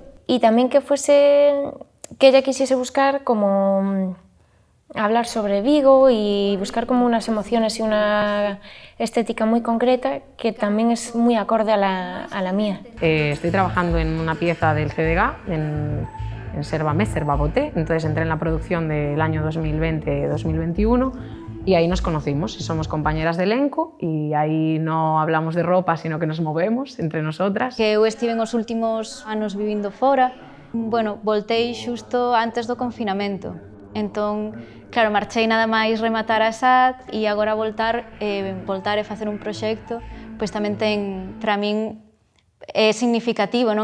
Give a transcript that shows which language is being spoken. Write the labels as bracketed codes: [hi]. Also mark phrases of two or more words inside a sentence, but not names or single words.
[es] Y también que ella quisiese buscar como hablar sobre Vigo y buscar como unas emociones y una estética muy concreta que también es muy acorde a la mía. Estoy trabajando en una pieza del CDG, en Servamés, Servaboté, entonces entré en la producción del año 2020-2021 y ahí nos conocimos y somos compañeras de elenco y aí no hablamos de ropa, sino que nos movemos entre nosotras. [gl] Que eu estive os últimos anos vivindo fora, bueno, voltei xusto antes do confinamento. Entón, claro, marchei nada máis rematar a SAT e agora voltar e facer un proxecto, pois tamén ten, para min, é significativo, non?